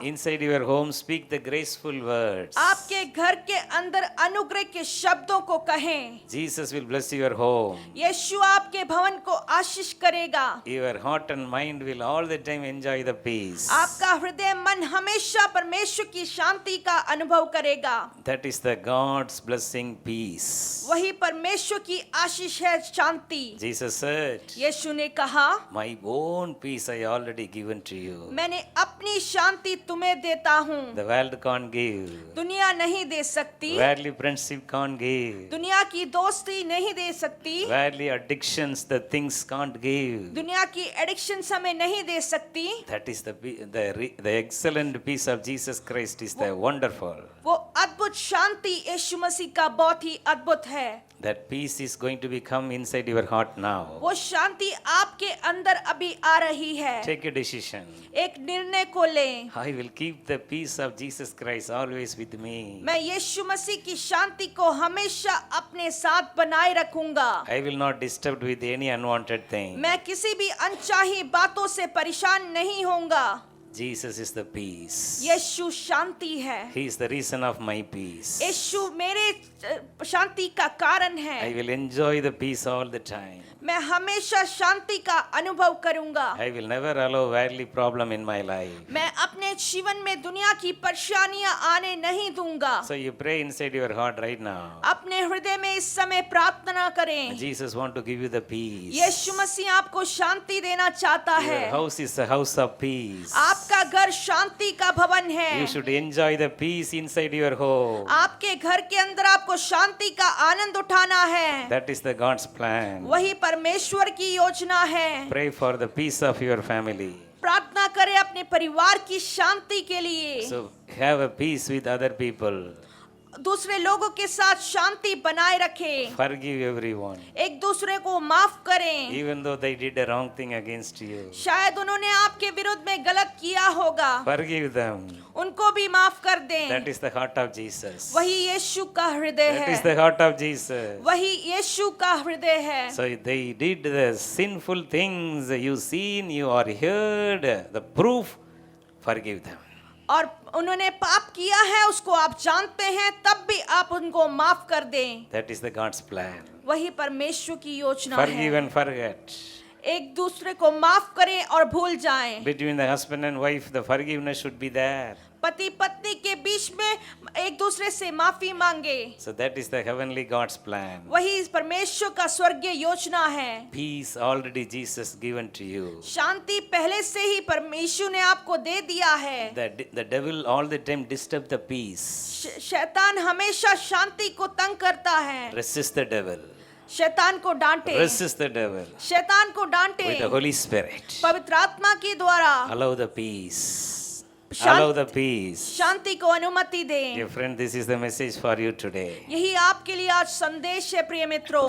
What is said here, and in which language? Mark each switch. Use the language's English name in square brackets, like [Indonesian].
[English] Inside your home, speak the graceful words. [Hindi] आपके घर के अंदर अनुग्रह के शब्दों को कहें। [English] Jesus will bless your home. [Hindi] यीशु आपके भवन को आशीष करेगा। [English] Your heart and mind will all the time enjoy the peace. [Hindi] आपका हृदय मन हमेशा परमेश्वर की शांति का अनुभव करेगा। [English] That is the God's blessing peace. [Hindi] वही परमेश्वर की आशीष है शांति। [English] Jesus said, [Hindi] यीशु ने कहा [English] my own peace I already given to you. [Hindi] मैंने अपनी शांति तुम्हें देता हूँ। [English] The world can't give. [Hindi] दुनिया नहीं दे सकती। [English] Worldly friendship can't give. [Hindi] दुनिया की दोस्ती नहीं दे सकती। [English] Worldly addictions, the things can't give. [Hindi] दुनिया की एडिक्शन हमें नहीं दे सकती। [English] That is the excellent peace of Jesus Christ is the wonderful. [Hindi] वो अद्भुत शांति यीशु मसीह का बहुत ही अद्भुत है। [English] That peace is going to become inside your heart now. [Hindi] वो शांति आपके अंदर अभी आ रही है। [English] Take a decision. [Hindi] एक निर्णय को लें। [English] I will keep the peace of Jesus Christ always with me. [Hindi] मैं यीशु मसीह की शांति को हमेशा अपने साथ बनाए रखूंगा। [English] I will not disturbed with any unwanted thing. [Hindi] मैं किसी भी अनचाही बातों से परेशान नहीं होऊंगा। [English] Jesus is the peace. [Hindi] यीशु शांति है। [English] He is the reason of my peace. [Hindi] यीशु मेरे शांति का कारण है। [English] I will enjoy the peace all the time. [Hindi] मैं हमेशा शांति का अनुभव करूंगा। [English] I will never allow worldly problem in my life. [Hindi] मैं अपने जीवन में दुनिया की परेशानियां आने नहीं दूंगा। [English] So you pray inside your heart right now. [Hindi] अपने हृदय में इस समय प्रार्थना करें। [English] Jesus want to give you the peace. [Hindi] यीशु मसीह आपको शांति देना चाहता है। [English] Your house is a house of peace. [Hindi] आपका घर शांति का भवन [English] You [Hindi] है। [English] should enjoy the peace inside your home. [Hindi] आपके घर के अंदर आपको शांति का आनंद उठाना है। [English] That is the God's plan. [Hindi] वही परमेश्वर की योजना है। [English] Pray for the peace of your family. [Hindi] प्रार्थना करें अपने परिवार की शांति के लिए। [English] So have a peace with other people. [Hindi] दूसरे लोगों के साथ शांति बनाए रखें। [English] Forgive everyone. [Hindi] एक दूसरे को माफ करें। [English] Even though they did a wrong thing against you. [Hindi] शायद उन्होंने आपके विरुद्ध में गलत किया होगा, [English] Forgive them. [Hindi] उनको भी माफ कर दें। [English] That is the heart of Jesus. [Hindi] वही यीशु का हृदय [English] That is [Hindi] है। [English] the heart of Jesus. [Hindi] वही यीशु का हृदय है। [English] So they did the sinful things you seen, you or heard, the proof, forgive them. [Hindi] और उन्होंने पाप किया है, उसको आप जानते हैं, तब भी आप उनको माफ कर दें। [English] That is the God's plan. [Hindi] वही परमेश्वर की योजना [English] Forgive [Hindi] है। [English] and forget. [Hindi] एक दूसरे को माफ करें और भूल जाएं। [English] Between the husband and wife, the forgiveness should be there. [Hindi] पति पत्नी के बीच में एक दूसरे से माफी मांगे। [English] So that is the heavenly God's plan. [Hindi] वही परमेश्वर का स्वर्गीय योजना है। [English] Peace already Jesus given to you. [Hindi] शांति पहले से ही परमेश्वर ने आपको दे दिया है। [English] The devil all the time disturb the peace. [Hindi] शैतान हमेशा शांति को तंग करता है। [English] Resist the devil. [Hindi] शैतान को डांटे। [English] Resist the devil. [Hindi] शैतान को डांटे। [English] With the Holy Spirit. [Hindi] पवित्र आत्मा के द्वारा [English] Allow the peace. Allow the peace. [Hindi] शांति को अनुमति दें। [English] Dear friend, this is the message for you today. [Hindi] यही आपके लिए आज संदेश है प्रिय मित्रों।